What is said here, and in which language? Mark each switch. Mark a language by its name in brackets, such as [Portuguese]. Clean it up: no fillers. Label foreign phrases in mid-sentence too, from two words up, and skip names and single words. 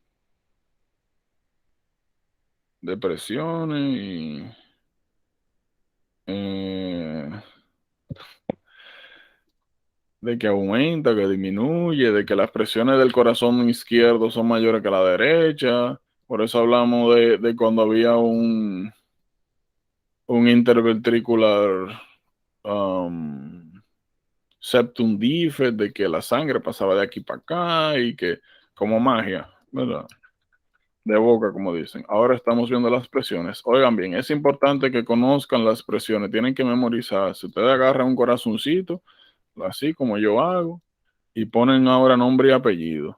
[Spanish] De presiones y... de que aumenta, que disminuye, de que las presiones del corazón izquierdo son mayores que la derecha. Por eso hablamos de cuando había un [English] interventricular septum defect, [Spanish] de que la sangre pasaba de aquí para acá y que como magia, ¿verdad? De boca, como dicen. Ahora estamos viendo las presiones. Oigan bien, es importante que conozcan las presiones, tienen que memorizar. Si ustedes agarran un corazoncito, así como yo hago, y ponen ahora nombre y apellido.